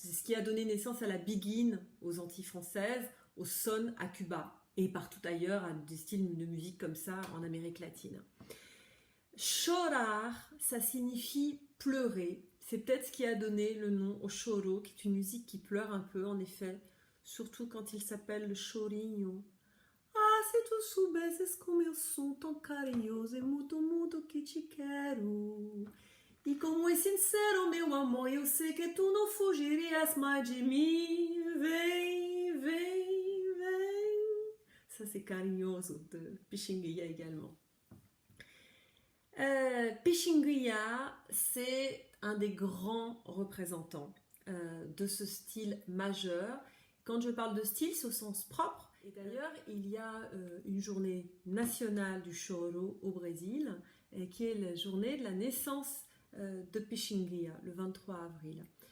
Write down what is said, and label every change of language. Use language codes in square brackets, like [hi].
[fr] C'est ce qui a donné naissance à la biguine aux Antilles françaises, au son à Cuba, et partout ailleurs à des styles de musique comme ça en Amérique latine. Chorar, ça signifie pleurer. C'est peut-être ce qui a donné le nom au choro, qui est une musique qui pleure un peu, en effet, surtout quand il s'appelle le chorinho. [pt] Ah, se tu soubesses como eu sou tão carinhoso e muito, muito que te quero. E como é sincero meu amor, eu sei que tu não fugirias mais de mim. Vem, vem, vem. [fr] Ça, c'est carinhoso de Pixinguinha également. Pixinguinha, c'est un des grands représentants de ce style majeur. Quand je parle de style, c'est au sens propre. Et d'ailleurs, il y a une journée nationale du choro au Brésil, qui est la journée de la naissance de Pixinguinha, le 23 avril.